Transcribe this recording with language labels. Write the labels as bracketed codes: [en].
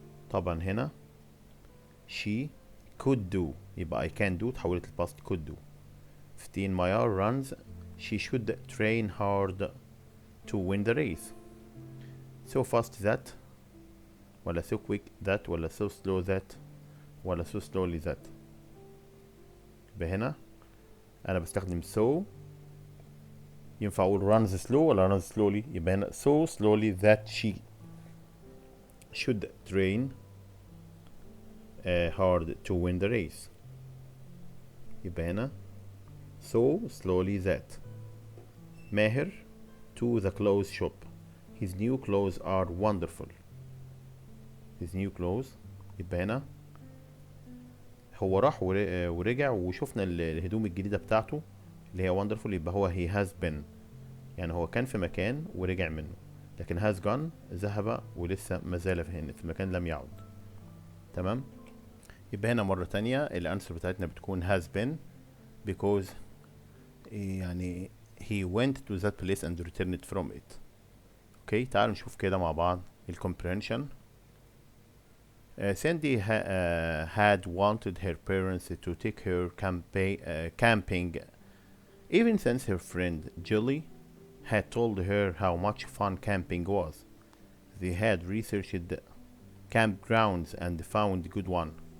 [ar] طبعا هنا [en] she could do يبقى I can do [ar] تحولت الباست [en] could do. 15. Maya runs. She should train hard to win the race. So fast that ولا so quick that ولا so slow that ولا so slowly that. [ar] يبقى هنا أنا بستخدم so ينفع أقول [en] runs slow [ar] ولا [en] runs slowly. [ar] يبقى هنا [en] so slowly that she should train hard to win the race. [ar] يبقى هنا [en] so slowly that. Maher to the clothes shop. His new clothes are wonderful. His new clothes. [ar] يبقى هنا هو راح ورجع وشفنا الهدوم الجديدة بتاعته اللي هي wonderful. يبقى هو [en] he has been [ar] يعني هو كان في مكان ورجع منه. لكن [en] has gone [ar] ذهب ولسه مازال في مكان لم يعد. تمام. يبقى هنا مرة تانية الانسر بتاعتنا بتكون [en] has been because يعني he went to that place and returned from it. [ar] اوكي تعالوا نشوف كده مع بعض الcomprehension. [en] Sandy had wanted her parents to take her camping even since her friend Julie had told her how much fun camping was. They had researched campgrounds and found a good one.